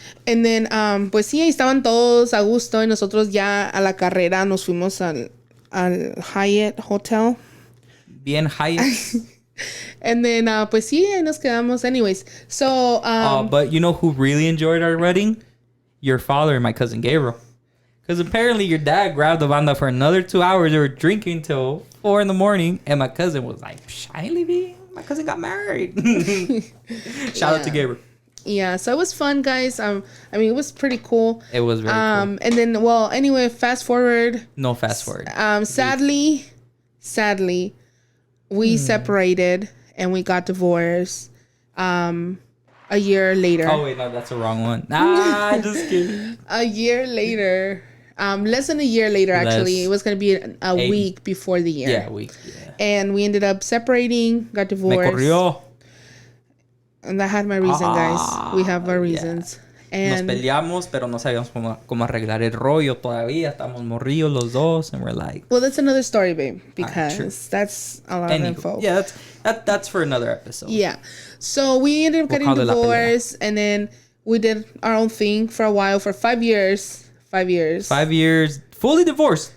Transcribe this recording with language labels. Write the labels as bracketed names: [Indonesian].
[English] And then, [Spanish] pues sí, ahí estaban todos a gusto y nosotros ya a la carrera nos fuimos al Hyatt Hotel. Bien Hyatt. [English] And then, [Spanish] pues sí, ahí nos quedamos. [English] Anyways, so... but you know who really enjoyed our wedding? Your father and my cousin Gabriel. Because apparently your dad grabbed the banda for another 2 hours. They were drinking till 4 a.m. And my cousin was like, I ain't leaving. My cousin got married. Shout out to Gabriel. Yeah, so it was fun, guys. I mean, it was pretty cool. It was very cool. And then, well, anyway, fast forward. No fast forward. Sadly, we separated and we got divorced. A year later. Oh wait, no, that's the wrong one. Just kidding. A year later. Less than a year later, actually. It was gonna be a week before the year. Yeah, a week. Yeah. And we ended up separating. Got divorced. [Spanish] Me corrió. [English] And that had my reason, guys. We have our reasons. Yeah. And [Spanish] nos peleamos, pero no sabíamos cómo arreglar el rollo todavía. Estamos morrillos los dos, [English] and we're like. Well, that's another story, babe, because that's a lot of info. Yeah, that's for another episode. Yeah, so we ended up getting divorced, and then we did our own thing for a while, for 5 years. 5 years. 5 years, fully divorced.